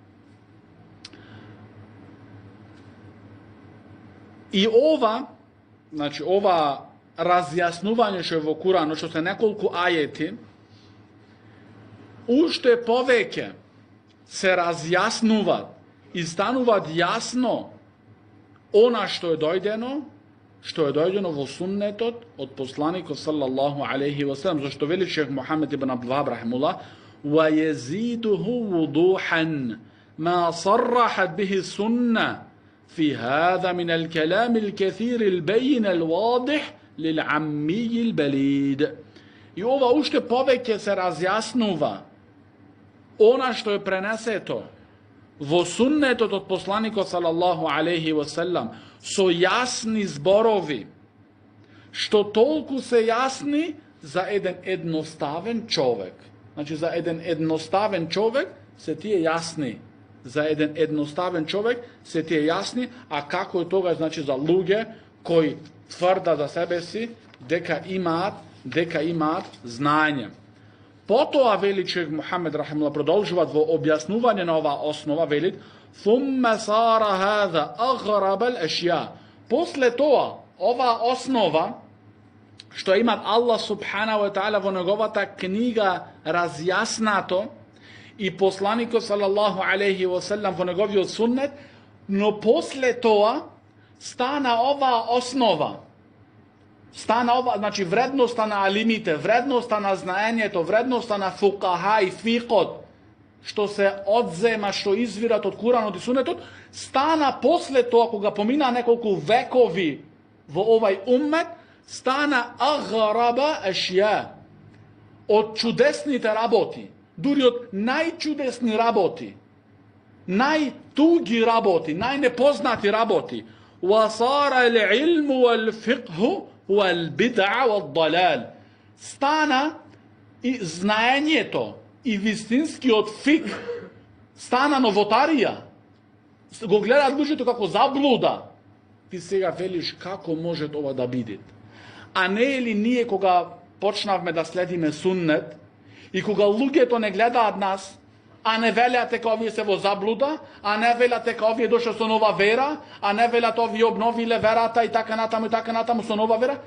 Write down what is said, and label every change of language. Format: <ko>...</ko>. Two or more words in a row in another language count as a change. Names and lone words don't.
<mk>И ова разјаснување што је у Курану, што се неколико ајети, уште повеќе се разјаснуват и стануват јасно она што је дојдено у сунетот од посланика</mk> <ar>صلى الله عليه وسلم,</ar> <mk>зашто вели шејх Мухамед ибн Абдул Ваххаб</mk> <ar>رحمه الله ويزيده وضوحا ما صرحت به السنة في هذا من الكلام الكثير البين الواضح للعمي البليد.</ar> <mk>И ова уште повеќе се разјаснува она што је пренесето во сунету од посланика</mk> <ar>صلى الله عليه وسلم,</ar> <mk>со јасни зборови, што толико се јасни за један једноставен човјек. Значи за један једноставен човјек се ти је јасни. За један једноставен човјек се ти је јасни, а како је тога значи за луге који тврда за себе си дека имат знање. Потом вели шејх Мухамед rahimahullah продолжават во објаснување на ова основа, велит</mk> <ar>ثم صار هذا أغرب الأشياء.</ar> <mk>После тоа ова основа што има</mk> <ar>الله سبحانه وتعالى</ar> <mk>во неговата книга разјаснато и посланикот</mk> <ar>صلى الله عليه وسلم</ar> <mk>во неговиот суннет, но после тоа стана ова основа. Стана ова, значи вредноста на алимите, вредноста на знаењето, вредноста на фукаха и фикот, што се одзема, што извират од Куранот и Сунетот, стана после тоа, кога помина неколку векови во овај уммет, стана</mk> <ar>أغرب أشياء,</ar> <mk>од чудесните работи, дури од најчудесни работи, најтуги работи, најнепознати работи.</mk> <ar>وصار العلم والفقه والبدع والضلال.</ar> <mk>Стана и знаењето и вистинскиот фик, стана новотарија. Го гледаат луѓето како заблуда. Ти сега велиш како може ова да биде? А не е ли ние кога почнавме да следиме суннет и кога луѓето не гледаат нас, а не велят дека овие се во заблуда, а не велят дека овие дошле со нова вера, а не велят овие обновиле верата и така натаму со нова вера.</mk>